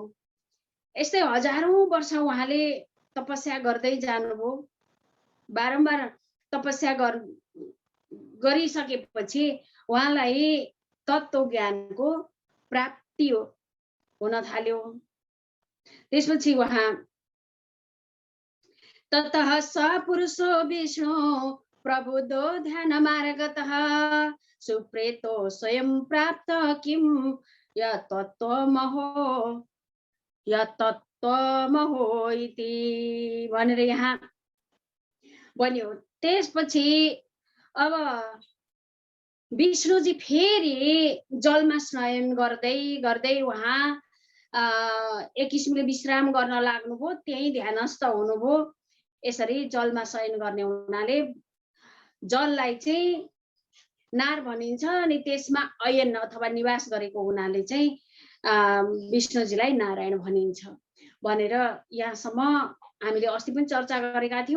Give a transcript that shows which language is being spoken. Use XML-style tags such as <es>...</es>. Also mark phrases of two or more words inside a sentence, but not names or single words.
<ne>यस्तै हजारौं वर्ष उहाँले तपस्या गर्दै जानुभयो। बारम्बार तपस्या गरिसकेपछि उहाँलाई तत्त्व ज्ञानको प्राप्ति हुन थाल्यो। त्यसपछि उहाँ</ne> <sa>ततः स पुरुषो विष्णु प्रबुद्धो ध्यान मार्गतः सुप्रेतो स्वयं प्राप्त किम यतत्त्वमहो इति</sa> <ne>भनेर यहाँ बन्यो। त्यसपछि अब विष्णुजी फेरि जलमा स्नान गर्दै गर्दै उहाँ एक किसिमले विश्राम गर्न लाग्नुभयो। त्यही ध्यानस्थ हुनुभयो। यसरी जलमा शयन गर्ने हुनाले जललाई चाहिँ नार भनिन्छ, अनि त्यसमा अयन अथवा निवास गरेको हुनाले चाहिँ विष्णुजीलाई नारायण भनिन्छ भनेर यहाँसम्म हामीले अस्ति पनि चर्चा गरेका थियौँ।</ne>